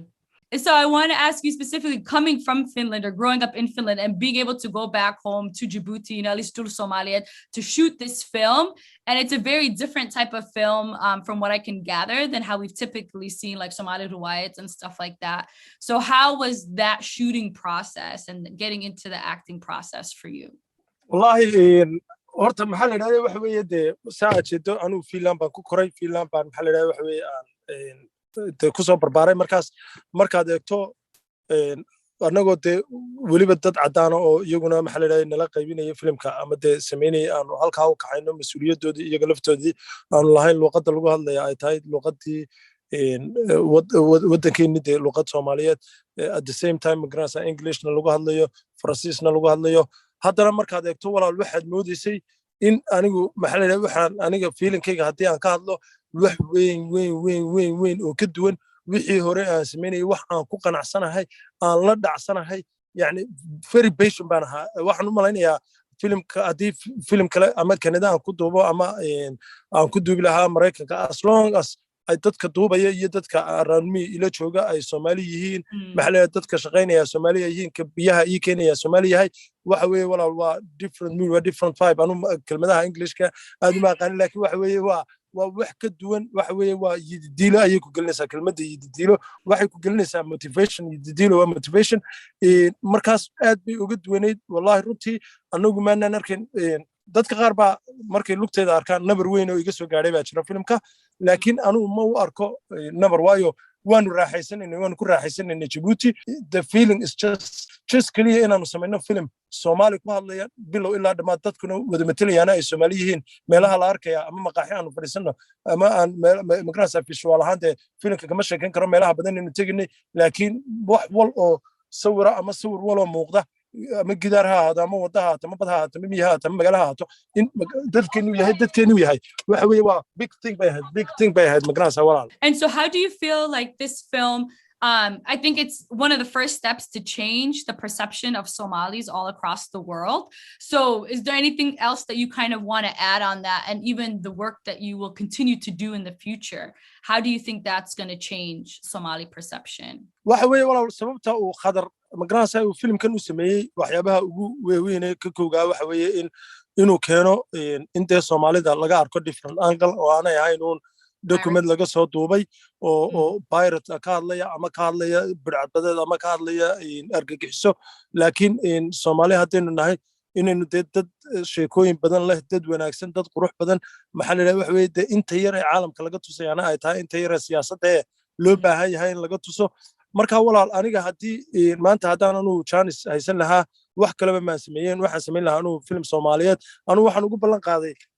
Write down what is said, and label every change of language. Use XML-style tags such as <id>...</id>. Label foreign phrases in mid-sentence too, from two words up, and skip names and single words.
<en>So I want to ask you specifically, coming from Finland or growing up in Finland and being able to go back home to Djibouti, you know, at least to Somalia, to shoot this film. And it's a very different type of film from what I can gather than how we've typically seen like Somali riwayats and stuff like that. So how was that shooting process and getting into the acting process for you?</en> <so>Wallahi, horta maxaa la yiraahdaa waxa weeye de saaca jeedo anu Finland baan ku koray Finland baan maxaa la yiraahdaa waxa weeye ku soo barbaaray markaad eegto annagoo de weliba dad cadaan oo iyaguna maxaa la yiraahdaa nala qaybinaya filimka ama de sameynay aanu halkaa u kacayno mas'uuliyadoodii iyaga laftoodii aanu lahayn luqadda lagu hadlaya ay tahay luqadii waddankeennii de luqad Soomaaliyeed</so> <en>at the same time</en> <so>magaranaysa Englishna lagu hadlayo Faransiisna lagu hadlayo haddana markaad eegto walaal waxaad moodaysay in anigu maxaa la yiraahdaa waxaan aniga feelingkayga haddii aan ka hadlo wax weyn oo ka duwan wixii hore aan sameynay wax aan ku qanacsanahay aan la dhacsanahay yani</so> <en>very patient</en> <so>baan ahaa waxaan u malaynayaa filimka haddii filim kale ama Canada aan ku duubo ama aan ku duubi lahaa Mareykanka</so> <en>as long as</en> <so>ay dadka duubaya iyo dadka</so> <en>around me</en> <so>ila jooga ay Soomaali yihiin maxaa la dadka shaqaynaya Soomaali yihiin ka biyaha ii keenaya Soomaali yahay waxa weeye walaal waa</so> <en>different mood</en> <so>waa</so> <en>different vibe</en> <so>anu kelmadaha Englishka aad ma aqaan laakiin waxa weeye waa wax ka duwan waxa weeye waa yidiilo ayay ku gelinaysaa kelmadda yidiilo waxay ku gelinaysaa motivation yidiilo waa motivation markaas aad bay uga duwaneyd wallahi runtii anagu maanaan arkin dadka qaar baa markay lugteeda arkaan nabar weyn oo iga soo gaaray baa jira filimka laakiin anu ma u arko nabar waayo waanu raaxaysanayna waanu ku raaxaysanayna Djibouti.</so> <en>The feeling is just clear</en> <so>inaanu samayno film Soomaali ku hadlaya bilow ilaa dhamaad dadkuna wada matalayaan ay Soomaali yihiin meelaha la arkaya ama maqaaxi aanu fadhiisano ama aan magarasa visual ahaan filmka kama sheekan karo meelaha badan inuu teginay laakiin wax wal oo sawira ama sawir wal oo muuqda ama gidaar ha ahaado ama wada ha ahaato ama bad ha ahaato ama miyi ha ahaato ama magaalo ha ahaato in dadkeenu yahay waxa weeye waa</so> <en>big thing</en> <so>bay ahayd magarasa walaal.</so> <en>And so how do you feel like this film I think it's one of the first steps to change the perception of Somalis all across the world. So is there anything else that you kind of want to add on that, and even the work that you will continue to do in the future? How do you think that's going to change Somali perception?</en> <so>waxa weeye walaal sababta uu Khadar magarasa uu filmkan u sameeyay waxyaabaha ugu weyn ee ka koogaa waxa weeye inuu keeno inta Soomaalida laga arko</so> <en>different angle</en> <so>oo aanay ahayn document laga soo duubay oo pirate ka hadlaya ama ka hadlaya bidcadbadeed ama ka hadlaya argagixiso laakiin Soomaali hadaynu nahay inaynu dad sheekooyin badan leh dad wanaagsan dad qurux badan maxaa la yiraahdaa waxa weeye inta yar ee caalamka laga tusayana ay tahay inta yar ee siyaasadda loo baahan yahay in laga tuso marka walaal aniga hadii maanta hadaan anu chance haysan lahaa wax kaleba ma sameeyeen waxaan sameyn lahaa anu film Soomaaliyeed anu waxaan ugu ballan qaaday</so>